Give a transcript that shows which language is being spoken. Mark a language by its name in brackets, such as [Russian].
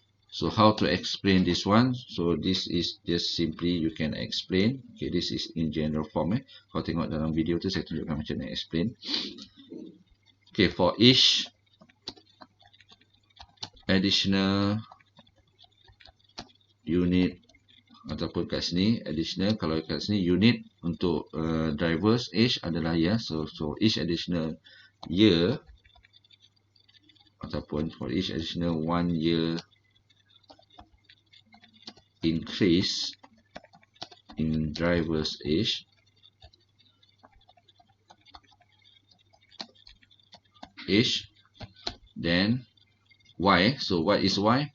[English] So how to explain this one? So this is just simply you can explain. Okay, this is in general form. [Malay] Kalau tengok dalam video tu saya tunjukkan macam mana explain. [English] Okay, for each additional unit [Malay] ataupun kat sini additional. Kalau kat sini unit untuk driver's age adalah year. [English] So each additional year ataupun for each additional 1 year increase in driver's age, then Y. So what is Y?